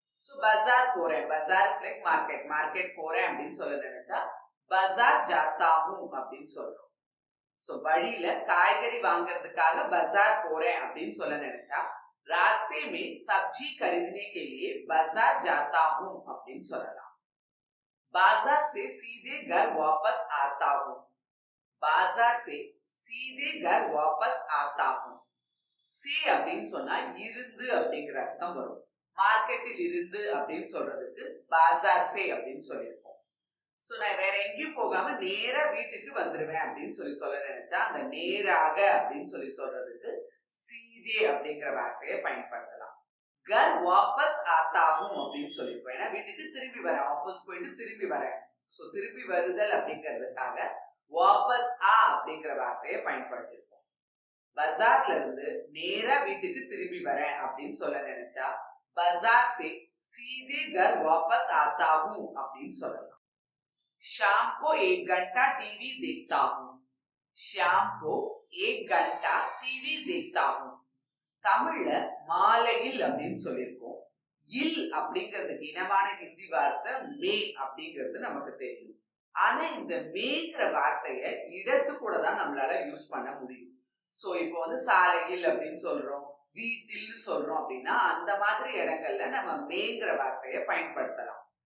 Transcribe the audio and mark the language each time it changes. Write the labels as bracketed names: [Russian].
[Tamil] So பஜார் போறேன், பஜார் [English] is like [Tamil] market, market போறேன் அப்படின்னு சொல்ல நினைச்சா [Hindi] பஜார் ஜாத்தா ஹூம் [Tamil] அப்படின்னு சொல்றோம். சோ வழியில காய்கறி வாங்குறதுக்காக பஜார் போறேன் அப்படின்னு சொல்ல நினைச்சா [Hindi] रास्ते में सब्जी खरीदने के लिए बाजार जाता हूं [Tamil] அப்படின்னு சொல்லலாம். [Hindi] बाजार से सीधे घर वापस आता हूं. बाजार से सीधे घर वापस आता हूं. [Tamil] से அப்படின்னு சொன்னா இருந்து அப்படிங்கிற அர்த்தம் வரும். மார்க்கெட்டில் இருந்து அப்படின்னு சொல்றதுக்கு [Hindi] बाजार से [Tamil] அப்படின்னு சொல்லியிருக்கோம். சோ நான் வேற எங்கேயும் போகாம நேரா வீட்டுக்கு வந்துருவேன் அப்படின்னு சொல்ல நினைச்சா அந்த நேராக அப்படின்னு சொல்றதுக்கு சீதே அப்படிங்கிற வார்த்தையை பயன்படுத்தலாம். [Hindi] घर वापस आता हूं [Tamil] அப்படின்னு சொல்லிருப்போம். ஏன்னா வீட்டுக்கு திரும்பி வரேன், ஆபீஸ் போயிட்டு திரும்பி வரேன். சோ திரும்பி வருதல் அப்படிங்கிறதுக்காக வாபஸ் ஆ அப்படிங்கிற வார்த்தையை பயன்படுத்திருக்கோம். பஜார்ல இருந்து நேரா வீட்டுக்கு திரும்பி வரேன் அப்படின்னு சொல்ல நினைச்சா பஜார் [Hindi] से सीधे घर वापस आता हूं [Tamil] அப்படின்னு சொல்லலாம். [Hindi] शाम को 1 घंटा टीवी देखता हूं. शाम को 1 घंटा टीवी देखता हूं. [Tamil] தமிழ்ல மாலையில் அப்படின்னு சொல்லியிருக்கோம். இல் அப்படிங்கிறதுக்கு இனமான ஹிந்தி வார்த்தை மே அப்படிங்கிறது நமக்கு தெரியும். ஆனா இந்த மேங்கிற வார்த்தைய இடத்து கூட தான் நம்மளால யூஸ் பண்ண முடியும். சோ இப்போ வந்து சாலையில் அப்படின்னு சொல்றோம், வீட்டில் சொல்றோம் அப்படின்னா அந்த மாதிரி இடங்கள்ல நம்ம மேங்கிற வார்த்தையை பயன்படுத்தலாம்.